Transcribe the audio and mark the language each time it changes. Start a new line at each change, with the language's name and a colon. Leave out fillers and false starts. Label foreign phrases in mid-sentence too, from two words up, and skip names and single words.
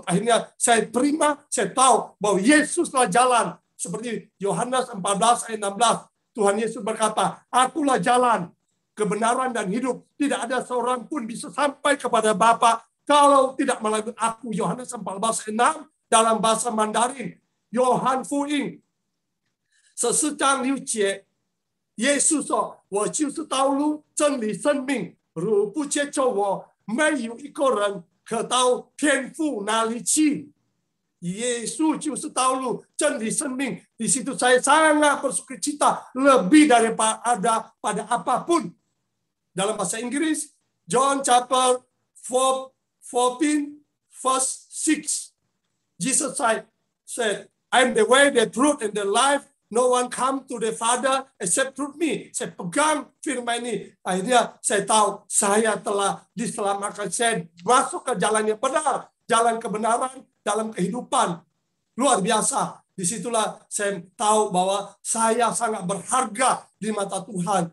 Indonesian: Akhirnya saya terima, saya tahu bahwa Yesuslah jalan. Seperti Yohanes 14 ayat 16, Tuhan Yesus berkata, "Akulah jalan, kebenaran dan hidup. Tidak ada seorang pun bisa sampai kepada Bapa kalau tidak melalui aku." Yohanes 14 ayat 6 dalam bahasa Mandarin.
Chinese: Yohan Fu Ying, 14章6节，耶稣说：“我就是道路、真理、生命。如不接受我，没有一个人可到天父那里去。” Yesus就是道路、真理、生命.
Indonesian: Di situ saya sangat bersukacita lebih daripada pada apapun. Dalam bahasa Inggris,
English: John chapter 14 verse 6. Jesus said, "I am the way, the truth, and the life. No one come to the Father except through me."
Indonesian: Saya pegang firman ini. Akhirnya saya tahu saya telah diselamatkan. Saya masuk ke jalan yang benar, jalan kebenaran dalam kehidupan. Luar biasa. Disitulah saya tahu bahwa saya sangat berharga di mata Tuhan.